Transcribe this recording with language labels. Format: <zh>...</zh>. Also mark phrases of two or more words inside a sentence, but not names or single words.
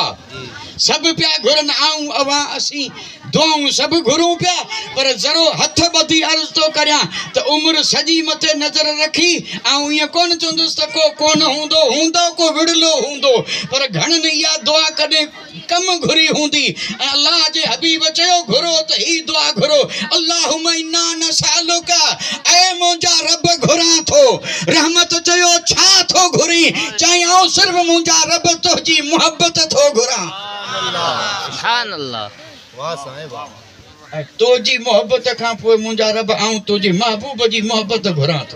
<sd>सभु पिया घुरनि, आऊं अवां असीं दुआऊं सभु घुरूं पिया पर ज़रो हथ ॿधी अर्ज़ु थो करियां त उमिरि सॼी मथे नज़र रखी ऐं ईअं कोन चवंदुसि त को कोन हूंदो, हूंदो को विड़लो हूंदो, पर घणनि इहा दुआ कॾहिं कमु घुरी हूंदी। ऐं अल्लाह जे हबीब चयो घुरो त ही दुआ घुरो,</sd> <ar>اللهم إنا نسألك,</ar> <sd>ऐ मुंहिंजा रब घुरां थो। रहमत चयो छा थो घुरी? चई आऊं सिर्फ़ु मुंहिंजा रब तुंहिंजी मुहबत थो घुरां।</sd> <ar>سبحان الله.</ar> <sd>ऐं तुंहिंजी मोहब्बत खां पोइ मुंहिंजा रब आऊं तुंहिंजे महबूब जी मोहब्बत घुरां थो।</sd>